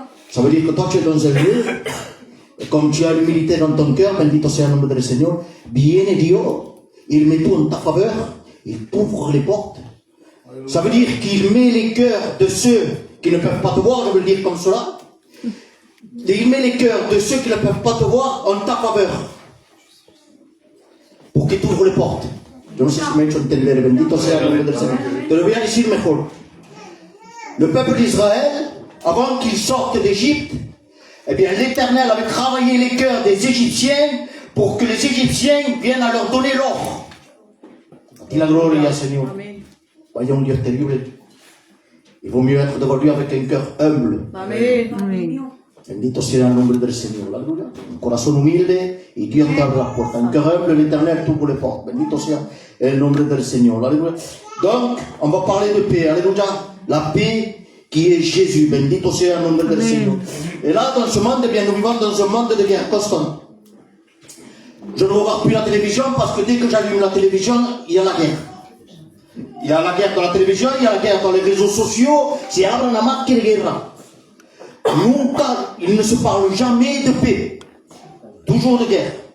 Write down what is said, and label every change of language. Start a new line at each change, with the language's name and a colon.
French: Ça veut dire que toi tu es dans un lieu, et comme tu as l'humilité dans ton cœur,
Spanish: bendito sea el nombre del Señor, viene Dios,
French: il met tout en ta faveur, il t'ouvre les portes. Ça veut dire qu'il met les cœurs de ceux qui ne peuvent pas te voir, je veux le dire comme cela. Il met les cœurs de ceux qui ne peuvent pas te voir en ta faveur. Pour qu'ils t'ouvrent les portes.
Spanish: Yo no sé si me he hecho entender, bendito sea el nombre del Señor. Te lo voy a decir mejor.
French: Le peuple d'Israël, avant qu'ils sortent d'Égypte, eh bien l'Éternel avait travaillé les cœurs des Égyptiens pour que les Égyptiens viennent à leur donner l'or. Dis
Spanish: la gloria al Señor.
French: Voyons Dieu terrible. Il vaut mieux être devant lui avec un cœur humble.
Spanish: Amén. Bendito sea el nombre del Señor. Aleluya. Un corazón humilde y Dios te abre las puertas.
French: Un cœur humble, l'Éternel t'ouvre les portes.
Spanish: Bendito sea el nombre del Señor.
French: Alléluia. Donc, on va parler de paix. Alléluia. La paix qui est Jésus.
Spanish: Bendito sea el nombre del Señor.
French: Et là, dans ce monde, eh bien, nous vivons dans un monde de guerre constante. Je ne regarde plus la télévision parce que dès que j'allume la télévision, il y a la guerre. Il y a la guerre dans la télévision, il y a la guerre dans les réseaux sociaux. C'est
Spanish: abren la máquina de guerra.
French: Nunca, il ne se parle jamais de paix. Toujours de guerre.